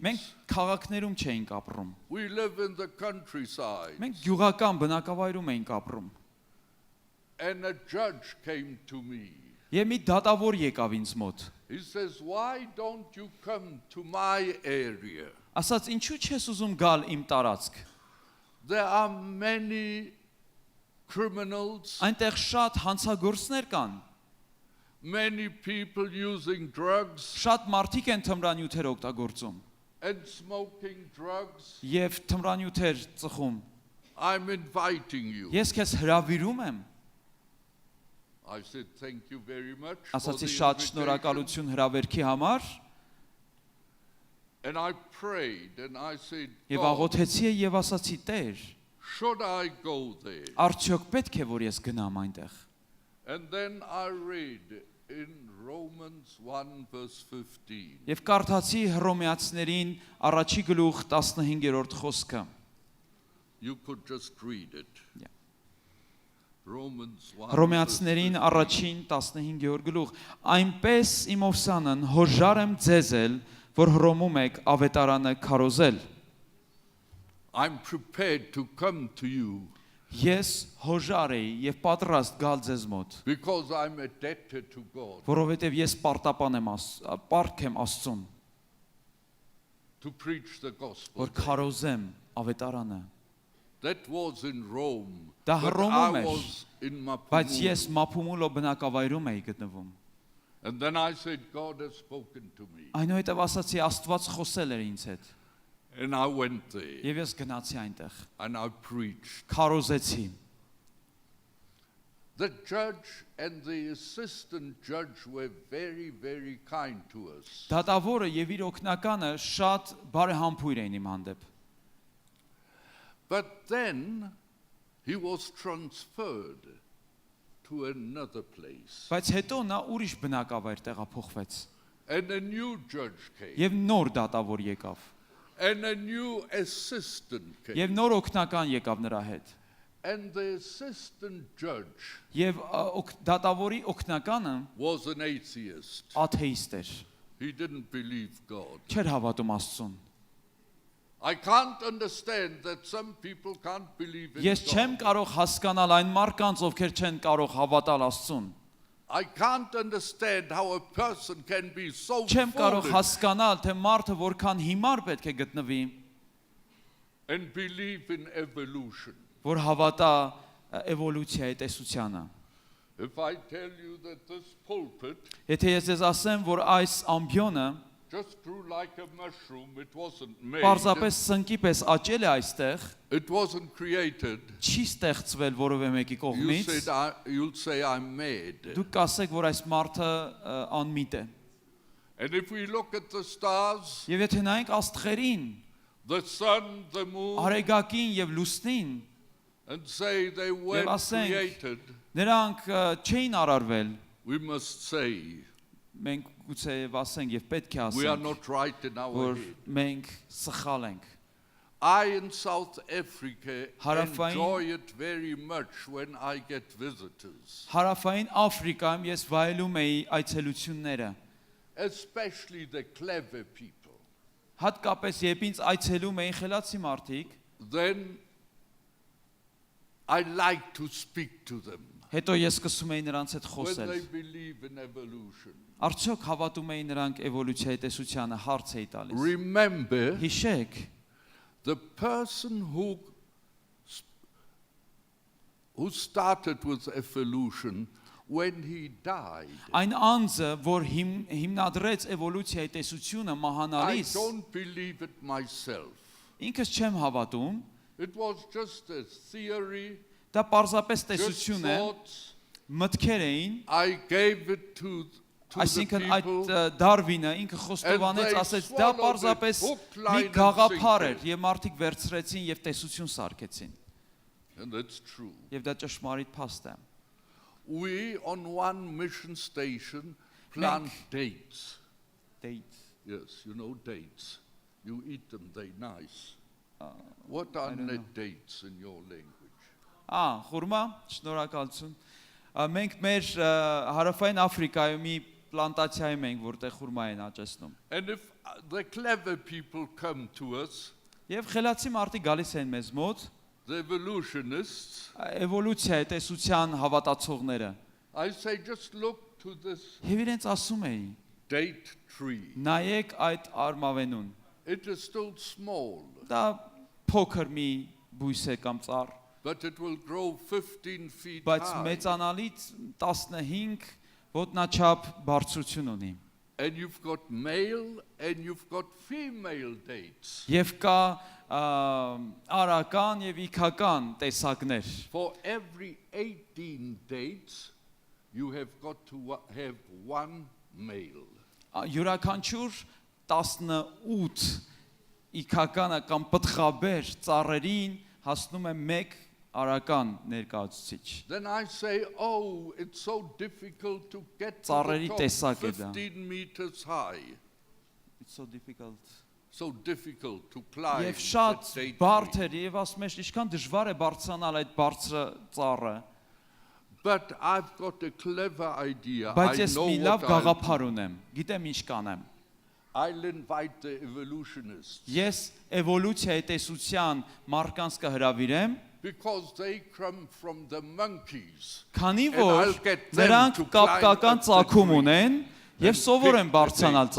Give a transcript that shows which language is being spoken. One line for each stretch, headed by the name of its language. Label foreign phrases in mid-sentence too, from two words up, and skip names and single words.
Armenian: Մենք քաղաքներում չէինք ապրում։
English: We live in the countryside.
Armenian: Մենք գյուղական բնակավայրում էինք ապրում։
English: And a judge came to me.
Armenian: Եվ մի դատավոր եկավ ինձ մոտ։
English: He says, why don't you come to my area?
Armenian: Ասաց, ինչու չես ուզում գալ իմ տարածք։
English: There are many criminals,
Armenian: Այնտեղ շատ հանցագործներ կան,
English: many people using drugs
Armenian: շատ մարդիկ են թմրանյութեր օգտագործում
English: and smoking drugs.
Armenian: եւ թմրանյութեր ծխում։
English: I'm inviting you.
Armenian: Ես քեզ հրավիրում եմ։
English: I said, thank you very much for
Armenian: Ասացի
English: the
Armenian: շատ
English: invitation.
Armenian: շնորհակալություն հրավերքի համար
English: And I prayed and I said,
Armenian: եւ
English: God,
Armenian: աղոթեցի եւ ասացի Տեր,
English: should I go there?
Armenian: արդյոք պետք է որ ես գնամ այնտեղ։
English: And then I read in Romans 1 verse 15.
Armenian: Եվ կարդացի Հռոմեացիներին առաջի գլուխ 15-րդ խոսքը։
English: You could just read it. Yeah. Romans 1
Armenian: Հռոմեացիներին
English: verse 15.
Armenian: առաջին 15-րդ գլուխ։ Այնպես իմ ովսանն հոժար եմ ձեզ էլ, որ հռոմում եք ավետարանը քարոզել։
English: I'm prepared to come to you
Armenian: Ես հոժար էի եւ պատրաստ գալ ձեզ մոտ,
English: because I'm indebted to God
Armenian: որովհետեւ ես պարտապան եմ պարտք եմ Աստծուն,
English: to preach the gospel.
Armenian: որ քարոզեմ ավետարանը։
English: That was in Rome.
Armenian: Դա
English: but
Armenian: Հռոմում
English: I
Armenian: էր,
English: was in
Armenian: Բայց ես
English: Maputo.
Armenian: Մափումուլո բնակավայրում էի գտնվում։
English: And then I said, God has spoken to me.
Armenian: Այնուհետև ասացի Աստված խոսել էր ինձ հետ։
English: And I went there
Armenian: Եվ ես գնացի այնտեղ,
English: and I preached.
Armenian: քարոզեցի։
English: The judge and the assistant judge were very, very kind to us.
Armenian: Դատավորը եւ իր օգնականը շատ բարեհամբույր էին իմ հանդեպ։
English: But then he was transferred to another place.
Armenian: Բայց հետո նա ուրիշ բնակավայր տեղափոխվեց։
English: And a new judge came.
Armenian: Եվ նոր դատավոր եկավ։
English: And a new assistant came.
Armenian: Եվ նոր օգնական եկավ նրա հետ։
English: And the assistant judge
Armenian: Եվ դատավորի օգնականը
English: was an atheist.
Armenian: աթեիստ էր։
English: He didn't believe God.
Armenian: Չէր հավատում Աստծուն։
English: I can't understand that some people can't believe in
Armenian: Ես չեմ
English: God.
Armenian: կարող հասկանալ այն մարդկանց, ովքեր չեն կարող հավատալ Աստծուն։
English: I can't understand how a person can be so
Armenian: Չեմ կարող
English: foolish
Armenian: հասկանալ, թե մարդը որքան հիմար պետք է գտնվի,
English: and believe in evolution.
Armenian: որ հավատա էվոլյուցիայի տեսությանը։
English: If I tell you that this pulpit
Armenian: Եթե ես ձեզ ասեմ, որ այս ամբիոնը
English: just grew like a mushroom, it wasn't made,
Armenian: պարզապես սնկի պես աճել է այստեղ,
English: it wasn't created,
Armenian: չի ստեղծվել որևէ մեկի կողմից,
English: you'll say I'm made.
Armenian: դուք կասեք, որ այս մարդը անմիտ է։
English: And if we look at the stars,
Armenian: Եվ եթե նայենք աստղերին,
English: the sun, the moon,
Armenian: արեգակին եւ լուսնին,
English: and say they weren't
Armenian: ասենք,
English: created,
Armenian: նրանք չէին արարվել,
English: we must say
Armenian: մենք գուցե ասենք եւ պետք է
English: we are
Armenian: ասենք,
English: not right in our
Armenian: որ
English: head.
Armenian: մենք սխալ ենք։
English: I in South Africa
Armenian: Հարավային-
English: enjoy it very much when I get visitors,
Armenian: Հարավային Աֆրիկայում ես վայելում էի այցելությունները,
English: especially the clever people.
Armenian: հատկապես երբ ինձ այցելում էին խելացի մարդիկ,
English: Then I like to speak to them
Armenian: հետո ես սկսում էի նրանց հետ
English: when
Armenian: խոսել։
English: they believe in evolution.
Armenian: Արդյոք հավատում էին նրանք էվոլյուցիայի տեսությանը, հարց էի տալիս։
English: Remember,
Armenian: Հիշեք,
English: the person who started with evolution, when he died,
Armenian: այն անձը, որ հիմնադրեց էվոլյուցիայի տեսությունը
English: I
Armenian: մահանալիս,
English: don't believe it myself.
Armenian: ինքս չեմ հավատում,
English: It was just a theory,
Armenian: դա պարզապես
English: just
Armenian: տեսություն է,
English: thoughts.
Armenian: մտքեր էին,
English: I gave it to the
Armenian: այսինքն այդ
English: people.
Armenian: Դարվինը ինքը խոստովանեց,
English: And they
Armenian: ասեց, դա
English: swallowed it,
Armenian: պարզապես
English: hook,
Armenian: մի
English: line and
Armenian: գաղափար էր,
English: sinker.
Armenian: եւ մարդիկ վերցրեցին եւ տեսություն սարքեցին,
English: And that's true.
Armenian: եւ դա ճշմարիտ փաստ է։
English: We on one mission station plant dates. Yes, you know dates. You eat them, they're nice. What are dates in your language?
Armenian: Խուրմա, շնորհակալություն։ Մենք մեր հարավային Աֆրիկայում մի պլանտացիայում ենք, որտեղ խուրմա են աճեցնում։
English: And if the clever people come to us,
Armenian: Եվ խելացի մարդիկ գալիս են մեզ մոտ,
English: the evolutionists,
Armenian: էվոլյուցիայի տեսության հավատացողները։
English: I say just look to this
Armenian: Եվ իրենց ասում էի.
English: date tree.
Armenian: Նայեք այդ արմավենուն։
English: It is still small,
Armenian: Դա փոքր մի բույս է կամ ծառ,
English: but it will grow 15 feet
Armenian: բայց
English: high.
Armenian: մեծանալից 15 ոտնաչափ բարձրություն ունի։
English: And you've got male and you've got female dates.
Armenian: Եվ կա արական եւ իքական տեսակներ։
English: For every 18 dates, you have got to have one male.
Armenian: Յուրաքանչյուր 18 իքականը կամ պտղաբեր ծառերին հասնում է 1 արական ներկայացուցիչ։
English: Then I say, oh, it's so difficult to get to
Armenian: Ծառերի
English: the
Armenian: տեսակ
English: top,
Armenian: է դա։
English: 15 meters high. It's so difficult. So difficult to climb.
Armenian: Եվ շատ
English: that date
Armenian: բարդ
English: tree.
Armenian: էր եւ ասում ես ինչքան դժվար է բարձրանալ այդ բարձր ծառը,
English: But I've got a clever idea.
Armenian: բայց
English: I
Armenian: ես
English: know
Armenian: մի
English: what
Armenian: լավ
English: I'll do.
Armenian: գաղափար ունեմ, գիտեմ ինչ կանեմ։
English: I'll invite the evolutionists
Armenian: Ես էվոլյուցիայի տեսության մարկանց կհրավիրեմ,
English: because they come from the monkeys.
Armenian: քանի
English: And I'll
Armenian: որ
English: get them
Armenian: նրանք
English: to climb
Armenian: կապկական
English: up the
Armenian: ծագում
English: tree
Armenian: ունեն եւ
English: and
Armenian: սովոր
English: pick
Armenian: են
English: the
Armenian: բարձրանալ
English: dates.